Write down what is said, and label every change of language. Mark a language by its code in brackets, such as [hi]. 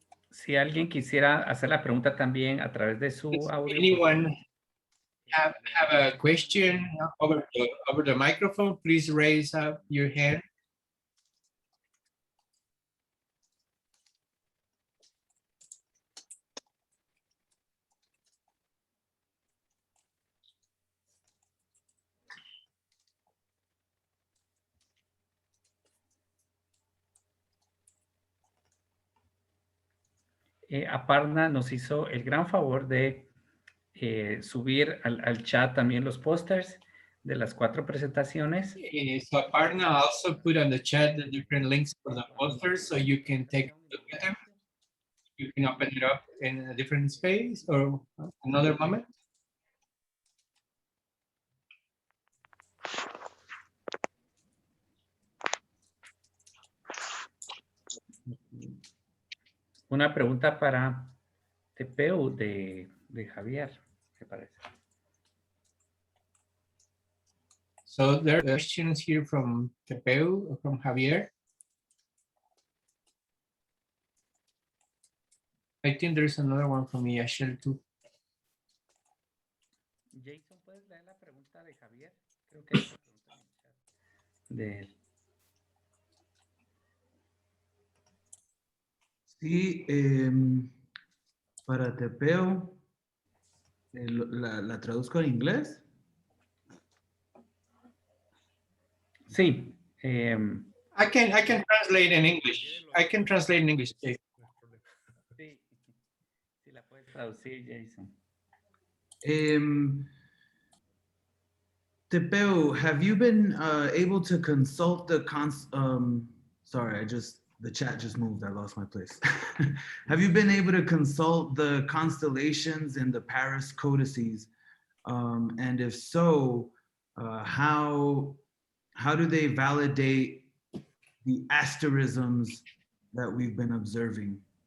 [es] Si alguien quisiera hacer la pregunta también a través de su audio. [en] Anyone have a question over the microphone, please raise up your hand. [es] Aparna nos hizo el gran favor de subir al chat también los pósters de las 4 presentaciones. [en] So Aparna also put on the chat the different links for the posters, so you can take a look at them. You can open it up in a different space or another moment. [es] Una pregunta para Tepeu de Javier, me parece. [en] So there are questions here from Tepeu, from Javier. I think there's another one from Yashel too. [es] Jason, ¿puedes leer la pregunta de Javier? Creo que hay una pregunta en el chat de él. Sí, para Tepeu, ¿la traduzco en inglés? Sí. [en] I can translate in English. I can translate in English. [es] Sí, sí la puedes traducir, Jason. [en] Tepeu, have you been able to consult the sorry, the chat just moved. I lost my place. Have you been able to consult the constellations in the Paris codices? And if so, how do they validate the asterisms that we've been observing?